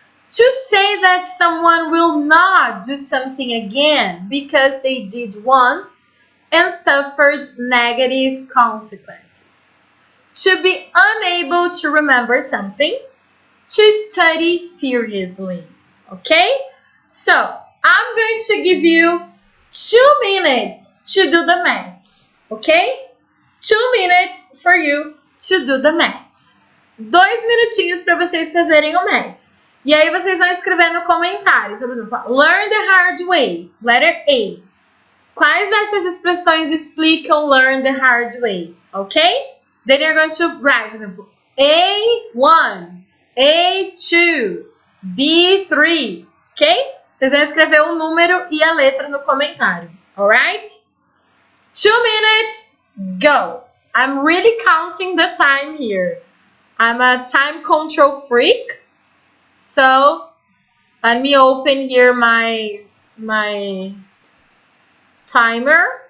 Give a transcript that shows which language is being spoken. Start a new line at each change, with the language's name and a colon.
English: to say that someone will not do something again because they did once and suffered negative consequences, to be unable to remember something, to study seriously, okay? So, I'm going to give you 2 minutes to do the math, okay? 2 minutes for you to do the math.
Portuguese: 2 minutinhos para vocês fazerem o math. E aí vocês vão escrever no comentário. Então, por exemplo,
English: learn the hard way, letter A.
Portuguese: Quais dessas expressões explicam
English: learn the hard way,
Portuguese: okay?
English: Then you're going to write,
Portuguese: por exemplo,
English: A1, A2, B3, ok?
Portuguese: Vocês vão escrever o número e a letra no comentário, alright?
English: 2 minutes, go! I'm really counting the time here. I'm a time control freak, so let me open here my timer.